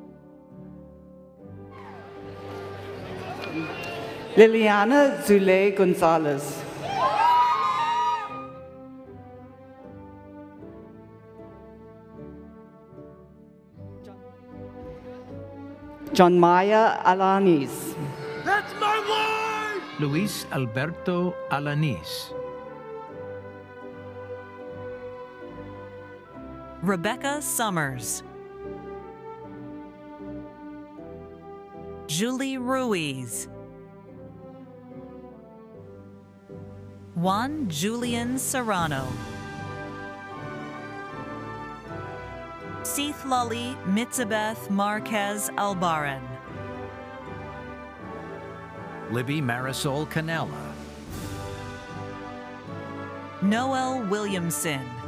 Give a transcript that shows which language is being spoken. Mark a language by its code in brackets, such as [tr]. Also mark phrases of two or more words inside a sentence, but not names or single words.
[en] Liliana Zule Gonzalez. John Maya Alanis. That's my word! Luis Alberto Alanis. Rebecca Summers. Julie Ruiz. Juan Julian Serrano. Seithlali Mitzabeth Marquez Albaran. Libby Marisol Canella, Noel Williamson,